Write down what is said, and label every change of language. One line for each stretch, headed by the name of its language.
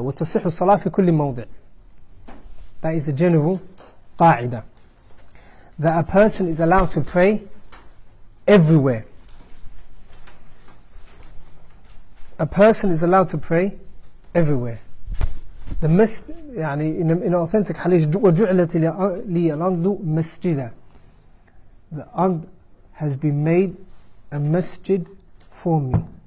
Arabic: وتصح الصلاة في كل موضع.
English: That is the general قاعدة. That a person is allowed to pray everywhere. A person is allowed to pray everywhere.
Arabic: The يعني
English: in authentic hadith
Arabic: وجعلت لي الأرض مسجدا.
English: The ard has been made a masjid for me.